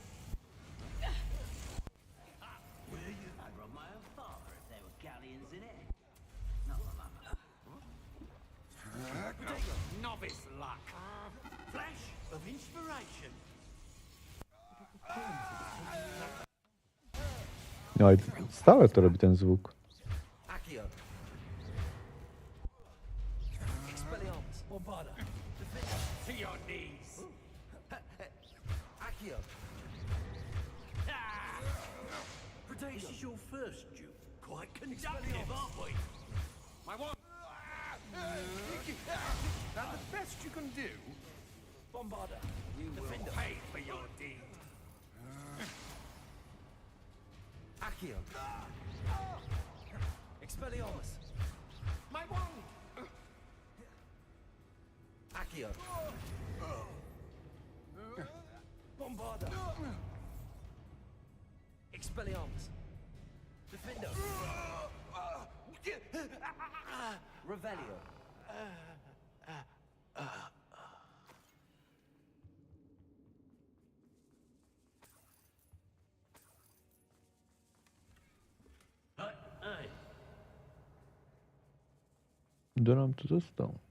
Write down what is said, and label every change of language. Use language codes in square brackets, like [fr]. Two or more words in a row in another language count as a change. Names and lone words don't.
[en] Will you? I'd rob my own father if there were galleons in it. Not my mama. Novice luck. Flash of inspiration. [sk] No aj stále to robí ten zvuk. [en] Accio. Expelliarmus. Avada. To your knees. Accio. This is your first duel. Quite conductive, aren't we? My one. Now the best you can do, Bombarda. You will pay for your deed. Accio. Expelliarmus. my wand! Accio. Bombarda. Expelliarmus. Defendo. Revelio. [sk] Kto nám to dostal?